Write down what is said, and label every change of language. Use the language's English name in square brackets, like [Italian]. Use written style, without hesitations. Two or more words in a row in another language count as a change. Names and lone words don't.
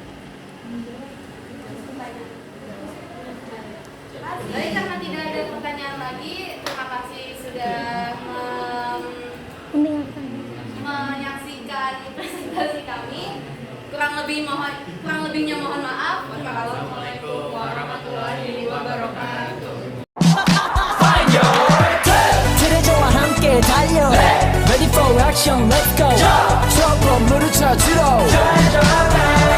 [Indonesian] Baik, karena tidak ada pertanyaan lagi, terima kasih sudah menyaksikan presentasi kami. kurang lebihnya mohon maaf. [Arabic] والسلام عليكم ورحمة الله وبركاته. [Korean] 트레저와 함께 달려 [English] Ready for action, let's go [Korean] 저 건물을 찾으러